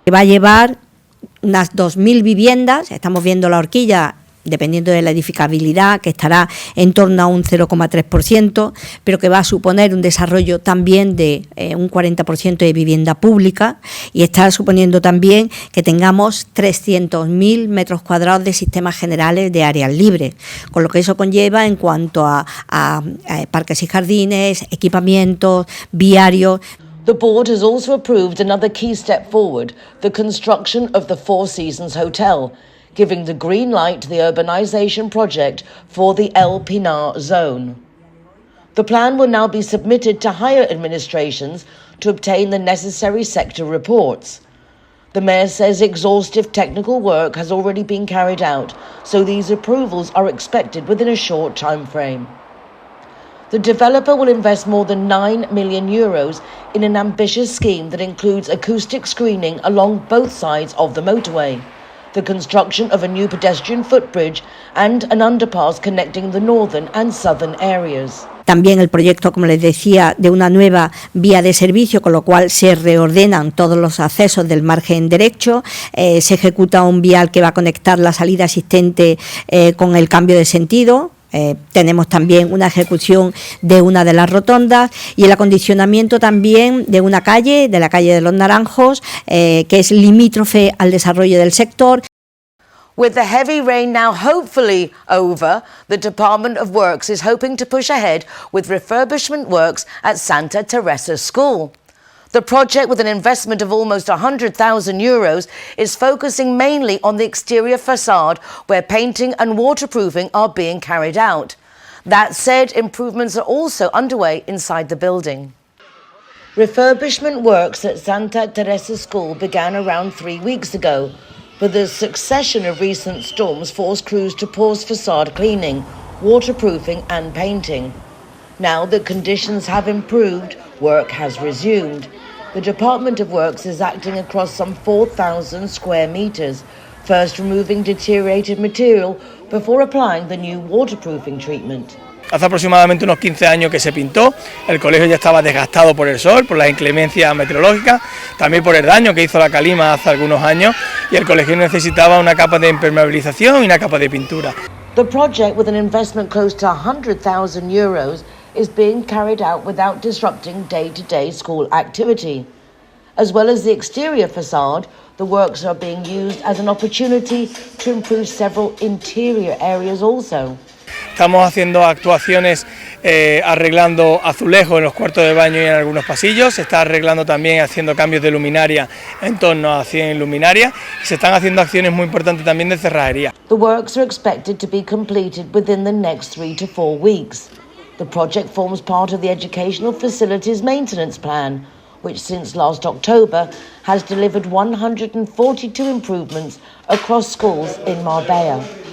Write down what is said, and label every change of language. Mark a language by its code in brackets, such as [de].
[es] Va a llevar unas 2.000 viviendas, estamos viendo la horquilla, dependiendo de la edificabilidad, que estará en torno a un 0,3%, pero que va a suponer un desarrollo también de un 40% de vivienda pública, y está suponiendo también que tengamos 300.000 metros cuadrados de sistemas generales de áreas libres, con lo que eso conlleva en cuanto a parques y jardines, equipamientos, viarios. [en] The board has also approved another key step forward, the construction of the Four Seasons Hotel, giving the green light to the urbanisation project for the El Pinar zone. The plan will now be submitted to higher administrations to obtain the necessary sector reports. The Mayor says exhaustive technical work has already been carried out, so these approvals are expected within a short time frame. The developer will invest more than €9 million in an ambitious scheme that includes acoustic screening along both sides of the motorway, the construction of a new pedestrian footbridge and an underpass connecting the northern and southern areas. [es] También el proyecto, como les decía, de una nueva vía de servicio, con lo cual se reordenan todos los accesos del margen derecho, se ejecuta un vial que va a conectar la salida existente con el cambio de sentido. Tenemos también una ejecución de una de las rotondas y el acondicionamiento también de una calle, de la calle de los Naranjos, que es limítrofe al desarrollo del sector. [en] With the heavy rain now hopefully over, the Department of Works is hoping to push ahead with refurbishment works at Santa Teresa School. The project, with an investment of almost €100,000, is focusing mainly on the exterior facade, where painting and waterproofing are being carried out. That said, improvements are also underway inside the building. Refurbishment works at Santa Teresa School began around 3 weeks ago, but the succession of recent storms forced crews to pause facade cleaning, waterproofing and painting. Now that conditions have improved, work has resumed. The Department of Works is acting across some 4,000 square metres, first removing deteriorated material before applying the new waterproofing treatment. [es] Hace aproximadamente unos 15 años que se pintó, el colegio ya estaba desgastado por el sol, por las inclemencias meteorológicas, también por el daño que hizo la calima hace algunos años, y el colegio necesitaba una capa de impermeabilización y una capa de pintura. [en] The project, with an investment close to €100,000, is being carried out without disrupting day-to-day school activity. As well as the exterior facade, the works are being used as an opportunity to improve several interior areas also. [es] Estamos haciendo actuaciones arreglando azulejos en los cuartos de baño y en algunos pasillos, se está arreglando también haciendo cambios de luminaria en torno a 100 luminarias y se están haciendo acciones muy importantes también de cerrajería. [en] The works are expected to be completed within the next 3 to 4 weeks. The project forms part of the Educational Facilities Maintenance Plan, which since last October has delivered 142 improvements across schools in Marbella.